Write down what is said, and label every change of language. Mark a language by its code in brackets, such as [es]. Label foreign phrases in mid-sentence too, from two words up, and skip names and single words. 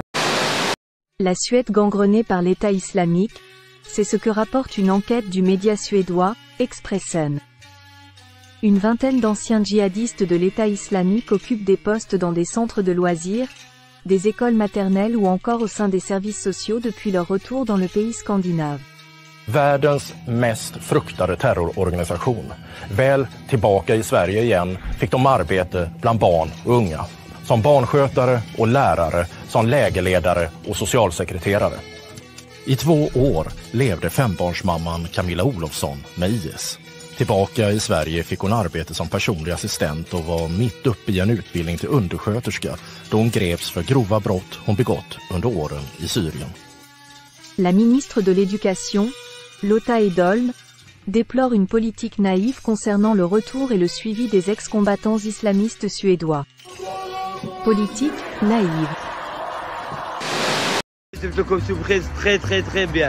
[fr] La Suède gangrenée par l'État islamique, c'est ce que rapporte une enquête du média suédois, Expressen. Une vingtaine d'anciens djihadistes de l'État islamique occupent des postes dans des centres de loisirs, des écoles maternelles ou encore au sein des services sociaux depuis leur retour dans le pays scandinave. [sv] Världens mest fruktade terrororganisation. Väl tillbaka i Sverige igen fick de arbete bland barn och unga. Som barnskötare och lärare, som lägerledare och socialsekreterare. I 2 år levde fembarnsmamman Camilla Olofsson med IS. Tillbaka i Sverige fick hon arbete som personlig assistent och var mitt uppe i en utbildning till undersköterska då hon greps för grova brott hon begått under åren i Syrien. [fr] La ministre de l'Éducation, Lotta Edholm, déplore une politique naïve concernant le retour et le suivi des ex-combattants islamistes suédois. Politique naïve. C'est comme surprise très bien.